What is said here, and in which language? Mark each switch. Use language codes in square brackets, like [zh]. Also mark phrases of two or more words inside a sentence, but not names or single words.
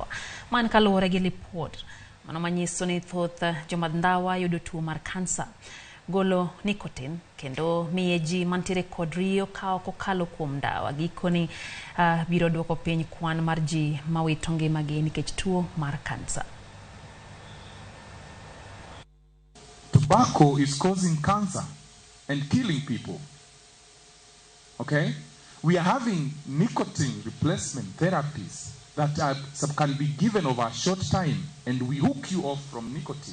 [luo] Man kaluwore gi lipot mano manyiso ni thoth jomadh ndawa yudo tuo mar kansa. Golo nicotine kendo miye ji mantiere kod riyo kawo kokalo kuom ndawa gikoni biro duoko piny kwan mar ji mawito ngimagi nikech tuo mar kansa. [en] Tobacco is causing cancer and killing people. Okay? We are having nicotine replacement therapies that can be given over a short time, and we hook you off from nicotine.